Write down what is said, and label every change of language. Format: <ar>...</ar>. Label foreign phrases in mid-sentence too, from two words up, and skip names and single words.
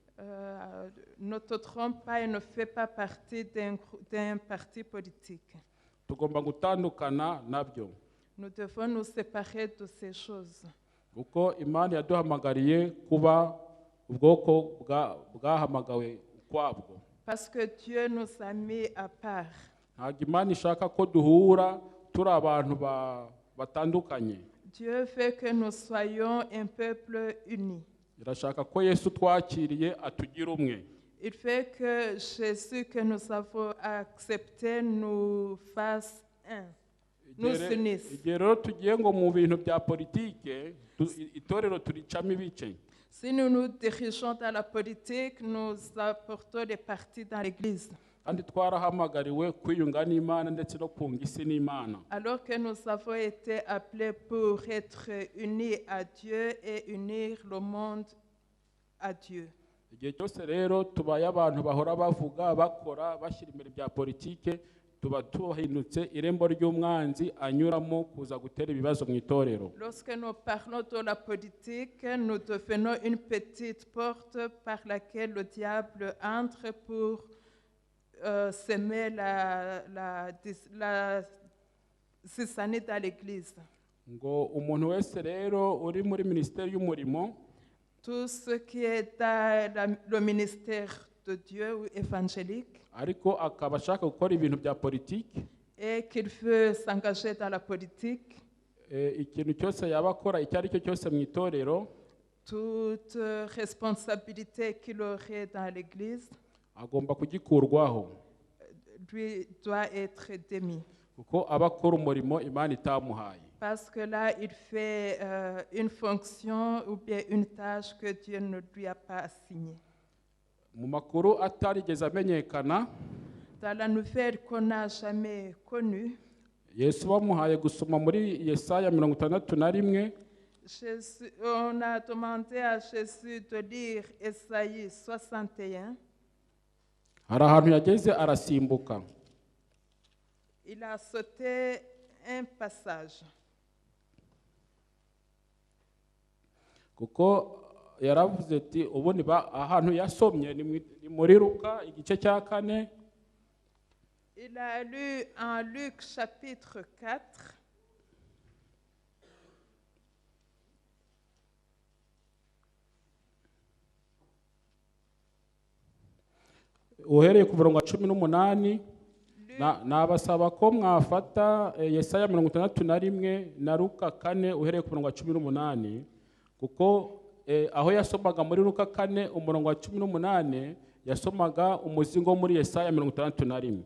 <fr>Ne te trompe pas et ne fais pas partie d'un parti politique.</fr> <rw>Tugomba gutandukana nabyo.</rw> <fr>Nous devons nous séparer de ces choses.</fr> <rw>Kuko Imana yaduhamagariye kuba ubwoko bwahamagawe kwabwo.</rw> <fr>Parce que Dieu nous a mis à part.</fr> <rw>Ntabwo Imana ishaka ko duhura turi abantu batandukanye.</rw> <fr>Dieu veut que nous soyons un peuple uni.</fr> <rw>Irashaka ko Yesu twakiriye atugira umwe.</rw> <fr>Il veut que Jésus que nous avons accepté nous fasse un. Nous unisse.</fr> <rw>Igihe rero tugiye ngo mu bintu bya politike itorero turicamo ibice.</rw> <fr>Si nous nous dirigeons dans la politique, nous apportons les partis dans l'Église.</fr> <rw>Kandi twarahamagariwe kwiyunga n'Imana ndetse no kunga isi n'Imana.</rw> <fr>Alors que nous avons été appelés pour être unis à Dieu et unir le monde à Dieu.</fr> <rw>Igihe cyose rero tubaye abantu bahora bavuga bakora bashyira imbere bya politike, tuba tuhindutse irembo ry'umwanzi anyuramo kuza gutera ibibazo mu itorero.</rw> <fr>Lorsque nous parlons de la politique, nous devenons une petite porte par laquelle le diable entre pour semer la zizanie dans l'Église.</fr> <rw>Ngo umuntu wese rero uri muri ministeri y'umurimo,</rw> <fr>tout ce qui est dans le ministère de Dieu ou évangélique,</fr> <rw>ariko akaba ashaka gukora ibintu bya politike,</rw> <fr>et qu'il veut s'engager dans la politique,</fr> <rw>ikintu cyose yaba akora icyo ari cyo cyose mu itorero,</rw> <fr>toute responsabilité qu'il aurait dans l'Église,</fr> <rw>agomba kugikurwaho.</rw> <fr>lui doit être démis.</fr> <rw>Kuko aba akora umurimo Imana itamuhaye.</rw> <fr>Parce que là, il fait une fonction ou bien une tâche que Dieu ne lui a pas assignée.</fr> <rw>Mu makuru atarigeze amenyekana,</rw> <fr>dans la nouvelle qu'on n'a jamais connue,</fr> <rw>Yesu bamuhaye gusoma muri Yesaya 61.</rw> <fr>On a demandé à Jésus de lire Esaïe 61.</fr> <rw>Hari ahantu yageze arasimbuka.</rw> <fr>Il a sauté un passage.</fr> <rw>Kuko yaravuze ati ubundi ahantu yasomye ni muri Luka igice cya 4.</rw> <fr>Il a lu en Luc chapitre 4.</fr> <rw>Uhereye ku murongo wa 18, nabasaba ko mwafata Yesaya 61 na Luka 4 uhereye ku murongo wa 18, kuko aho yasomaga muri Luka 4 umurongo wa 18 yasomaga umuzingo wo muri Yesaya 61.</rw>